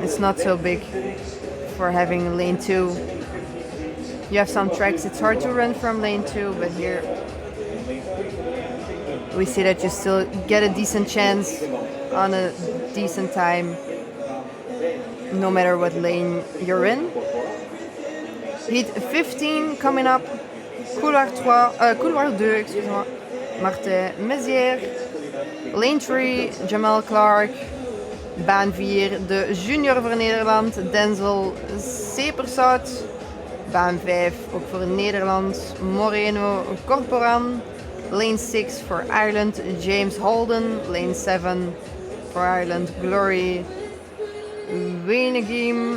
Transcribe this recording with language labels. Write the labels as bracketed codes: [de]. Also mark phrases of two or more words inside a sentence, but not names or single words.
[en] It's not so big for having lane 2. You have some tracks, it's hard to run from lane 2, but here we see that you still get a decent chance on a decent time no matter what lane you're in. Heat 15 coming up. [fr] Couloir 2, excuse-moi. Martin Mézières. [en] Lane 3, Jamal Clark. [nl] Baan 4, de junior voor Nederland, Denzel Sepersout. Baan 5, ook voor Nederland, Moreno Corporan. Lane 6 voor Ireland, James Holden. Lane 7 voor Ireland, Glory Wenegim.